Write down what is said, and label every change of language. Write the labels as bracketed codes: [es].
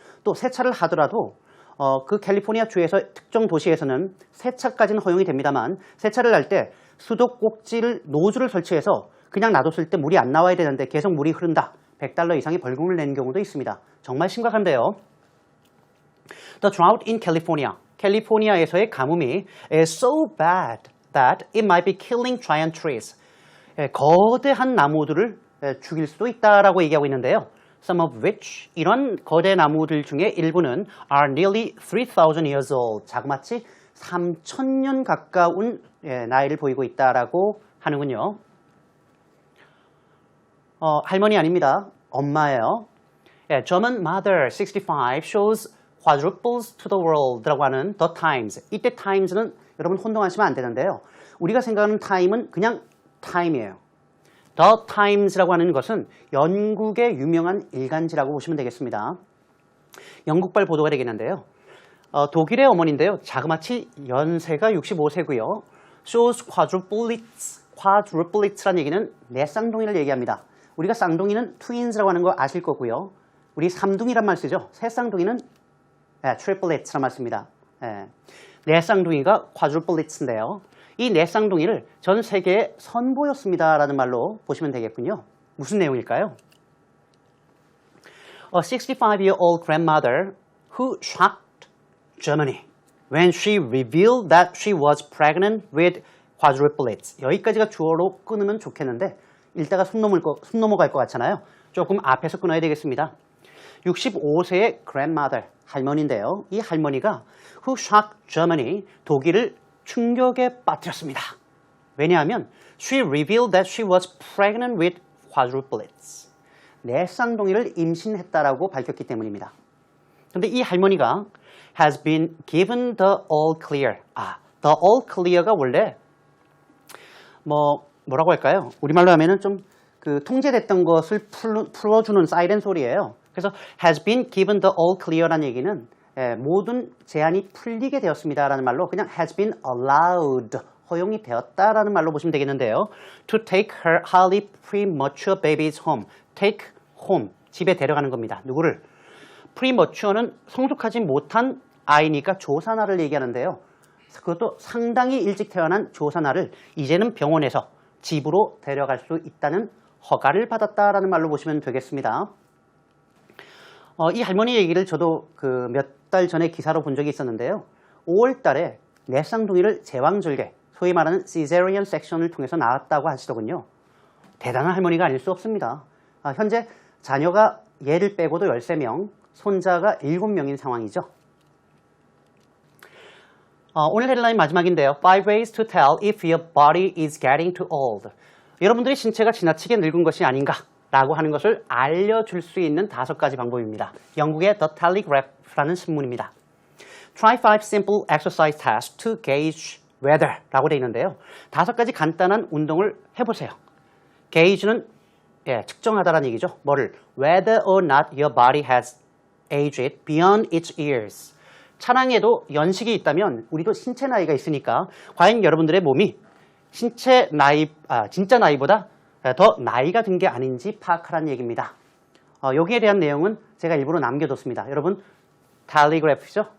[ko] 또 세차를 하더라도 그 캘리포니아 주에서 특정 도시에서는 세차까지는 허용이 됩니다만 세차를 할 때 수도꼭지를 노즐을 설치해서 그냥 놔뒀을 때 물이 안 나와야 되는데 계속 물이 흐른다. $100 이상의 벌금을 내는 경우도 있습니다. 정말 심각한데요. [en] The drought in California. [ko] 캘리포니아에서의 가뭄이 [en] is so bad that it might be killing giant trees. [ko] 거대한 나무들을 죽일 수도 있다라고 얘기하고 있는데요. [en] Some of which, [ko] 이런 거대 나무들 중에 일부는 [en] are nearly 3,000 years old. [ko] 자그마치 3,000년 가까운 나이를 보이고 있다라고 하는군요. 할머니 아닙니다. 엄마예요. [en] German mother 65 shows quadruples to the world라고 하는 The Times. [ko] 이때 Times는 여러분 혼동하시면 안 되는데요. 우리가 생각하는 타임은 그냥 타임이에요. The Times라고 하는 것은 영국의 유명한 일간지라고 보시면 되겠습니다. 영국발 보도가 되겠는데요. 독일의 어머니인데요. 자그마치 연세가 65세고요. [en] shows quadruplets [ko] 라는 얘기는 네 쌍둥이를 얘기합니다. 우리가 쌍둥이는 twins라고 하는 거 아실 거고요. 우리 삼둥이란 말 쓰죠. 세 쌍둥이는 triplets란 말 씁니다. 네 쌍둥이가 quadruplets인데요. 이 네 쌍둥이를 전 세계에 선보였습니다라는 말로 보시면 되겠군요. 무슨 내용일까요? [en] A 65-year-old grandmother who shocked Germany when she revealed that she was pregnant with quadruplets. [ko] 여기까지가 주어로 끊으면 좋겠는데 읽다가 숨 넘어갈 것 같잖아요. 조금 앞에서 끊어야 되겠습니다. 65세의 grandmother, 할머니인데요. 이 할머니가 [en] who shocked Germany, [ko] 독일을 충격에 빠뜨렸습니다. [en] 왜냐하면 she revealed that she was pregnant with quadruplets. [ko] 네 쌍둥이를 임신했다라고 밝혔기 때문입니다. 그런데 이 할머니가 [en] has been given the all clear. [ko] the all clear가 원래 뭐라고 할까요? 우리말로 하면은 좀 그 통제됐던 것을 풀어주는 사이렌 소리예요. 그래서 [en] has been given the all clear [ko] 라는 얘기는 모든 제한이 풀리게 되었습니다라는 말로 그냥 [en] has been allowed, [ko] 허용이 되었다라는 말로 보시면 되겠는데요. [en] To take her highly premature babies home. take home, [ko] 집에 데려가는 겁니다. 누구를? premature는 성숙하지 못한 아이니까 조산아를 얘기하는데요. 그것도 상당히 일찍 태어난 조산아를 이제는 병원에서 집으로 데려갈 수 있다는 허가를 받았다라는 말로 보시면 되겠습니다. 이 할머니 얘기를 저도 그 몇 달 전에 기사로 본 적이 있었는데요. 5월 달에 네 쌍둥이를 제왕절개, 소위 말하는 cesarean section을 통해서 낳았다고 하시더군요. 대단한 할머니가 아닐 수 없습니다. 현재 자녀가 얘를 빼고도 13명, 손자가 7명인 상황이죠. 오늘 헤드라인 마지막인데요. [en] 5 ways to tell if your body is getting too old. [ko] 여러분들의 신체가 지나치게 늙은 것이 아닌가 라고 하는 것을 알려줄 수 있는 5가지 방법입니다. 영국의 The Telegraph라는 신문입니다. [en] Try 5 simple exercise tests to gauge whether [ko] 라고 되어 있는데요. 5가지 간단한 운동을 해보세요. gauge는 측정하다라는 얘기죠. 뭐를? [en] Whether or not your body has aged beyond its years. [ko] 차량에도 연식이 있다면 우리도 신체 나이가 있으니까 과연 여러분들의 몸이 진짜 나이보다 더 나이가 든 게 아닌지 파악하라는 얘기입니다. 여기에 대한 내용은 제가 일부러 남겨뒀습니다. 여러분 텔레그래프죠?